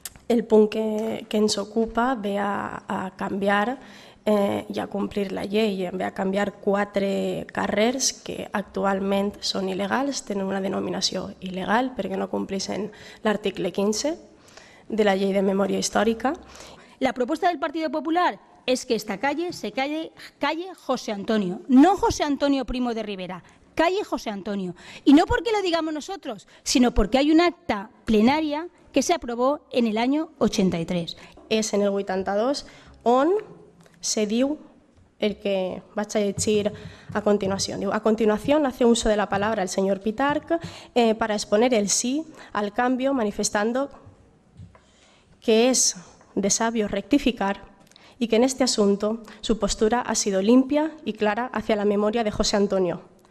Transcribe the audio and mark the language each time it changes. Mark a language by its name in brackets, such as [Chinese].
[Catalan] El punt que ens ocupa ve a canviar i a complir la llei, ve a canviar 4 carrers que actualment són il·legals, tenen una denominació il·legal perquè no compleixen l'article 15 de la Llei de Memòria Històrica. [Spanish] La propuesta del Partido Popular es que esta calle se calle José Antonio, no José Antonio Primo de Rivera, calle José Antonio. Y no porque lo digamos nosotros, sino porque hay un acta plenaria que se aprobó en el año 83. [Catalan] És en el 82 on se diu el que vaig a llegir a continuación. [Spanish] Diu, a continuación hace uso de la palabra el señor Pitarch para exponer el sí al cambio, manifestando que es de sabio rectificar y que en este asunto su postura ha sido limpia y clara hacia la memoria de José Antonio,